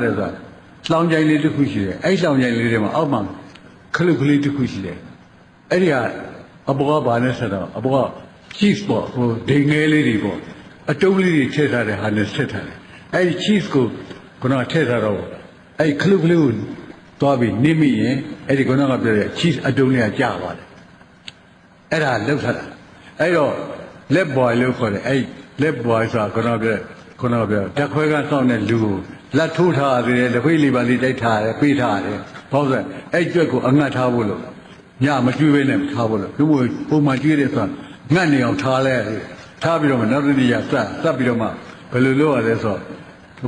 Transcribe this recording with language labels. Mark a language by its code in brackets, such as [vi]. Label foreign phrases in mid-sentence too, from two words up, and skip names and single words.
[my] ရတယ်ဆိုတာလောင်ကြိုင်လေးတစ်ခုရှိတယ်အဲ့လောင်ကြိုင်လေးတွေမှာအောက်မှာခလုတ်ကလေးတစ်ခုရှိတယ်အဲ့ဒီကအပေါ်ကဘာနဲ့ဆက်တော့အပေါ်က cheese ပေါ့ဟိုဒိန်ငယ်လေးတွေပေါ့အတုံးလေးတွေထည့်ထားတဲ့ဟာနဲ့ဆက်ထားတယ်အဲ့ဒီ cheese ကိုခုနကထည့်ထားတော့အဲ့ခလုတ်ကလေးကိုသွားပြီးနင်းမိရင်အဲ့ဒီခုနကပြောတဲ့ cheese အတုံးလေးကကျသွားတယ်အဲ့ဒါလောက်ထားတာအဲ့တော့ [en] let boy [my] လို့ခေါ်တယ်အဲ့ [en] let boy [my] ဆိုတာခုနကပြောတက်ခွဲကစောင့်တဲ့လူကိုလက်ထိုးထားရတယ်လက်ခွေးလေးပါလေးတိုက်ထားရတယ်ပေးထားရတယ်ဘာလို့လဲအဲ့ကြွက်ကိုအငတ်ထားဖို့လို့ညမ ကျွေးဘဲနဲ့ထားဖို့လို့ဒီပုံမှန်ကျွေးတယ်ဆိုတာငတ်နေအောင်ထားလဲထားပြီးတော့မှနောက်တစ်နေ့ရစပ်ပြီးတော့မှဘယ်လိုလုပ်ရလဲဆိုတော့